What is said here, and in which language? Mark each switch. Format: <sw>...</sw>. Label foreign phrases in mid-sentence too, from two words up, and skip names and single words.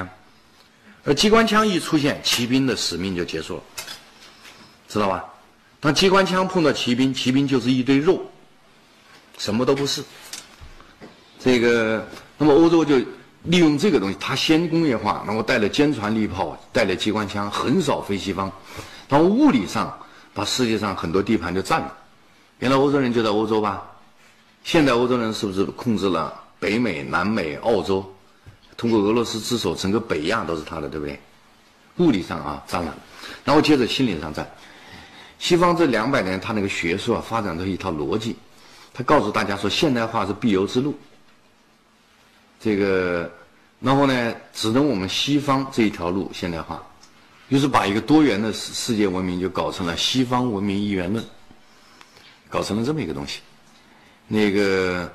<zh>而機關槍一出現，騎兵的使命就結束了，知道吧？當機關槍碰到騎兵，騎兵就是一堆肉，什麼都不是。那麼歐洲就利用這個東西，它先工業化，然後帶了堅船利炮，帶了機關槍，橫掃非西方。然後物理上把世界上很多地盤就占了，原來歐洲人就在歐洲吧，現在歐洲人是不是控制了北美、南美、澳洲？通過俄羅斯之手，整個北亞都是他的，對不对？物理上啊占了，然後接着心理上占。西方這200年，他那個學術啊發展出一套邏輯，他告訴大家說現代化是必由之路。然後呢，只能我們西方這一條路現代化。於是把一個多元的世界文明就搞成了西方文明一元論，搞成了這麼一個東西。</zh>